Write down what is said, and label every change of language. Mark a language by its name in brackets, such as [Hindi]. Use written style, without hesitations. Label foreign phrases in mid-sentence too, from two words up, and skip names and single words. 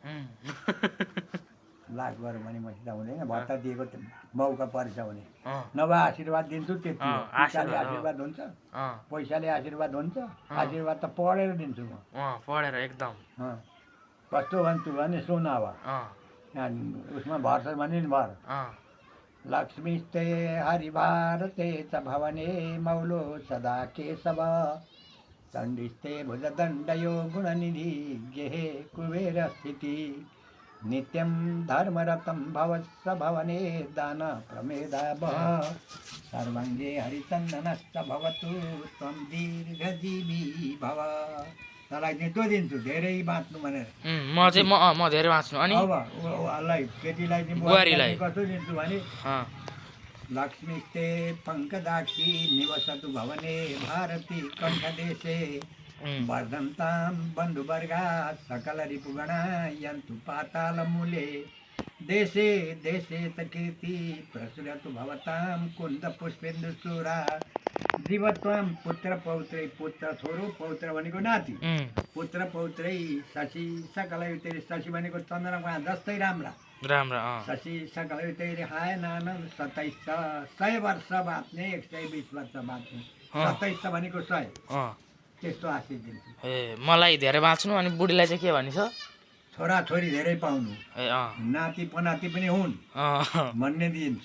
[Nepali] लाख गऱ्यो भने मसित हुँदैन। भत्ता दिएको मौका परेछ भने नभए आशीर्वाद दिन्छु। त्यति पैसाले आशीर्वाद हुन्छ? पैसाले आशीर्वाद हुन्छ? आशीर्वाद त पढेर दिन्छु म। पढेर एकदम कस्तो भन्छु भने सुन। अब उसमा भर्छ भने नि भर। [Sanskrit] लक्ष्मीस्ते हरिभारते च भवने मौलो सदा केशव चण्डिस्ते भुजदण्डयो गुणनिधि गेहे कुबेर स्थिति नित्यं धर्मरतं भवस्व भवने दान प्रमेदावः सर्वाङ्गे हरिचन्दनश्च भवतु त्वं दीर्घजीवी भव। [Nepali] तँलाई चाहिँ त्यो दिन्छु धेरै बाँच्नु भनेर। म चाहिँ म धेरै बाँच्नु। अनि अब केटीलाई चाहिँ बुहारीलाई [Sanskrit] कस्तो दिन्छु भने लक्ष्मीस्ते पङ्कजाक्षी निवसतु भवने भारती कण्ठदेशे वर्धन्तां बन्धुवर्गा सकलरिपुगणा यन्तु पातालमूले देशे देशे च कीर्ति प्रसुरतु भवतां कुन्दपुष्पेन्दुचूरा जीवत्वं पुत्रपौत्रै [Nepali] पुत्र छोरो पौत्र भनेको नाति [Sanskrit] पुत्र पौत्रै शशि सकलयुते [Nepali] शशि भनेको चन्द्रमा जस्तै राम्रा [Sanskrit] शशि सकलयुते हाय नानन्द [Nepali] 2700 वर्ष बाँच्ने 120 वर्ष बाँच्ने 2700 भनेको 100 त्यस्तो आशिष दिन्छु। ए मलाई धेरै बाँच्नु अनि बुढीलाई चाहिँ के भनिन्छ छोरा छोरी धेरै पाउनु नाति पनाति पनि हुन् भन्ने दिन्छु।